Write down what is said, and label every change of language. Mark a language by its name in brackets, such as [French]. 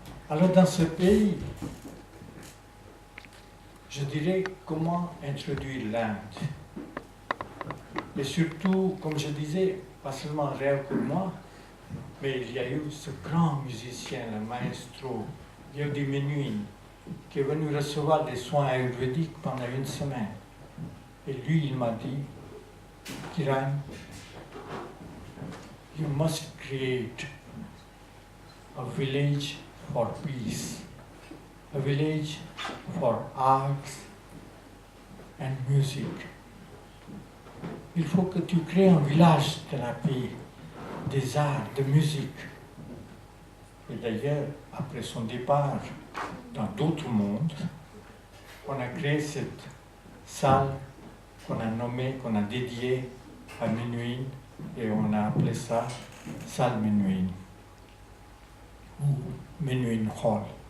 [French] Alors dans ce pays, je dirais comment introduire l'Inde. Et surtout, comme je disais, pas seulement un rêve pour moi, mais il y a eu ce grand musicien, le maestro Yehudi Menuhin, qui est venu recevoir des soins ayurvédiques pendant une semaine. Et lui, il m'a dit, [English] Kiran, you must create a village for peace, a village for arts and music. [French] Il faut que tu crées un village de la paix, des arts, de musique. Et d'ailleurs, après son départ dans d'autres mondes, on a créé cette salle qu'on a nommée, qu'on a dédiée à Menuhin, et on a appelé ça salle Menuhin, ou Menuhin Hall.